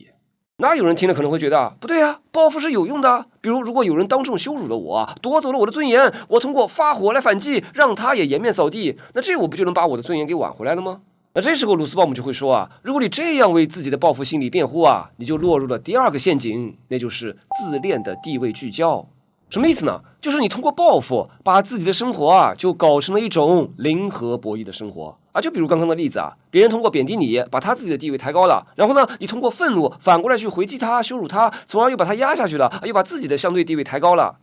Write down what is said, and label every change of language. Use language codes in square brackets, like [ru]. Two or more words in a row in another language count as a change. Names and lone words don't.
[zh] 那有人聽了可能會覺得不對報復是有用的。比如如果有人當众羞辱了我奪走了我的尊嚴，我通過發火來反擊，讓他也顏面掃地，那這我不就能把我的尊嚴給挽回來了嗎？那這時候魯斯鮑姆就會說如果你這樣為自己的報復心理辯護你就落入了第二個陷阱，那就是自戀的地位聚焦。什麼意思呢？就是你通過報復把自己的生活就搞成了一種零和博弈的生活就比如刚刚的例子別人通過貶低你把他自己的地位抬高了，然后呢你通過憤怒反過來去回擊他羞辱他，從而又把他壓下去了，又把自己的相對地位抬高了。